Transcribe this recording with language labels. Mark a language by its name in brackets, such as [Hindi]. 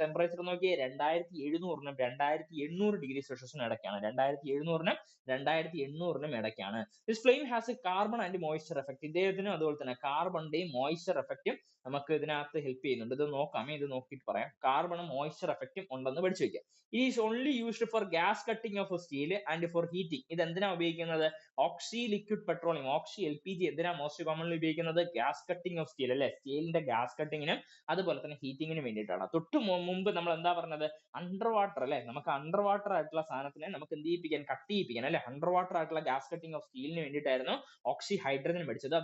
[Malayalam] Temperature നോക്കിയേ, 2700 2800 degree സെൽഷ്യസിനും ഇടയ്ക്കാണ്. 2700 2800 ഇടയ്ക്കാണ്. [English] This flame has a carbon and moisture effect. [Malayalam] ഇദ്ദേഹത്തിനും അതുപോലെ തന്നെ കാർബണിന്റെയും മോയ്സ്ചർ എഫക്റ്റും നമുക്ക് ഇതിനകത്ത് ഹെൽപ്പ് ചെയ്യുന്നുണ്ട്. ഇത് നോക്കാമേ, ഇത് നോക്കിയിട്ട് പറയാം. കാർബണും മോയ്സ്ചർ എഫക്റ്റും ഉണ്ടെന്ന് പഠിച്ചു വെക്കുക. [English] It is only used for gas cutting of steel and for heating. [Malayalam] ഇത് എന്തിനാ ഉപയോഗിക്കുന്നത്? ഓക്സി ലിക്വിഡ് പെട്രോളിയം, ഓക്സി LPG എന്തിനാ മോസ്റ്റ് കോമൺലി ഉപയോഗിക്കുന്നത്? ഗ്യാസ് കട്ടിംഗ് ഓഫ് സ്റ്റീൽ അല്ലെ, സ്റ്റീലിന്റെ ഗ്യാസ് കട്ടിങ്ങിനും അതുപോലെ തന്നെ ഹീറ്റിങ്ങിനും വേണ്ടിയിട്ടാണ്. തൊട്ട് മുമ്പ് നമ്മൾ എന്താ പറഞ്ഞത്? അണ്ടർ വാട്ടർ അല്ലെ, നമുക്ക് അണ്ടർ വാട്ടർ ആയിട്ടുള്ള സാധനത്തിനെ നമുക്ക് എന്ത് ചെയ്യിപ്പിക്കാൻ? കട്ട് ചെയ്യിപ്പിക്കാൻ അല്ലെ. അണ്ടർ വാട്ടർ ആയിട്ടുള്ള ഗ്യാസ് കട്ടിംഗ് ഓഫ് സ്റ്റീലിന് വേണ്ടിയിട്ടായിരുന്നു ഓക്സി ഹൈഡ്രജൻ പഠിച്ചത്.